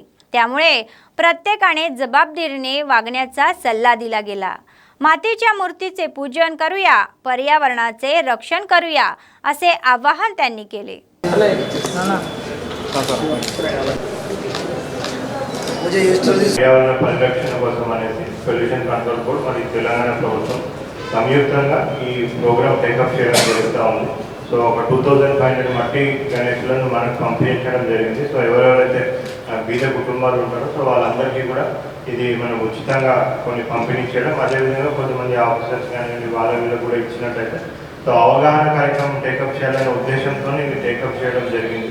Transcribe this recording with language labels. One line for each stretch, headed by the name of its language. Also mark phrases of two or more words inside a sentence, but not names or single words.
Marathi: त्यामुळे प्रत्येकाने जबाबदारीने वागण्याचा सल्ला दिला गेला. मातीच्या मूर्तीचे पूजन करूया, पर्यावरणाचे रक्षण करूया असे आवाहन त्यांनी केले.
Telugu: పర్యావరణ పరిరక్షణ కోసం అనేసి
English: pollution control board
Telugu: మరియు తెలంగాణ ప్రభుత్వం సంయుక్తంగా ఈ
English: program takeup
Telugu: చేయడం జరుగుతూ ఉంది. సో ఒక 2500 మట్టి గణేషులను మనకు పంపించడం జరిగింది. సో ఎవరెవరైతే బీద కుటుంబాలు ఉంటారో సో వాళ్ళందరికీ కూడా ఇది మనం ఉచితంగా కొన్ని పంపిణీ చేయడం, అదేవిధంగా కొంతమంది ఆఫీసర్స్ కానీ వాళ్ళ వీళ్ళు కూడా ఇచ్చినట్టయితే సో అవగాహన కార్యక్రమం టేకప్ చేయాలనే ఉద్దేశంతో ఇది టేకప్ చేయడం జరిగింది.